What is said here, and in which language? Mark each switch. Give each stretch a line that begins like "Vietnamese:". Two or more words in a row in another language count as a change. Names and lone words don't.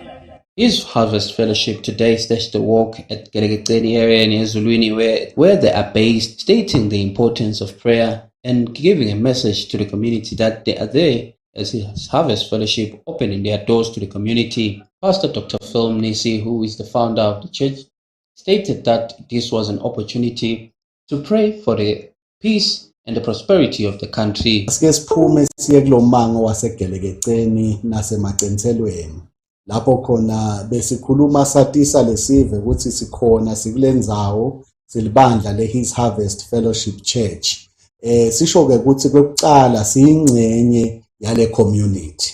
English: His Harvest Fellowship today staged a walk at Gelegetseni area in Ezulwini where they are based, stating the importance of prayer and giving a message to the community that they are there as his Harvest Fellowship opening their doors to the community. Pastor Dr. Phil Nesi, who is the founder of the church, stated that this was an opportunity to pray for the peace and the prosperity of the country.
Swati: Lapho khona besikhuluma satisa lesive ukuthi sikhona sikulendzawo silibandla le His Harvest Fellowship Church. Sisho ke ukuthi kwekucala siyingcenye yale community.